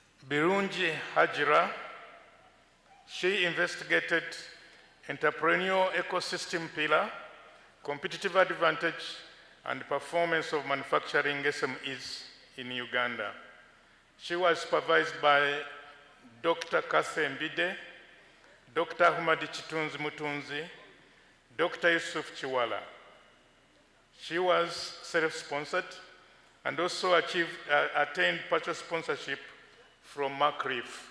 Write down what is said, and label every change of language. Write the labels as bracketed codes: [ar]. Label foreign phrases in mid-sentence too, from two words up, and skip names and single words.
[en] Birungi Hajira. She investigated entrepreneurial ecosystem pillar, competitive advantage, and performance of manufacturing SMEs in Uganda. She was supervised by Dr. Kathe Mbide, Dr. Humadi Chitunzi Mutunzi, Dr. Yusuf Chiwala. She was self-sponsored and also attained partial sponsorship from Makerere.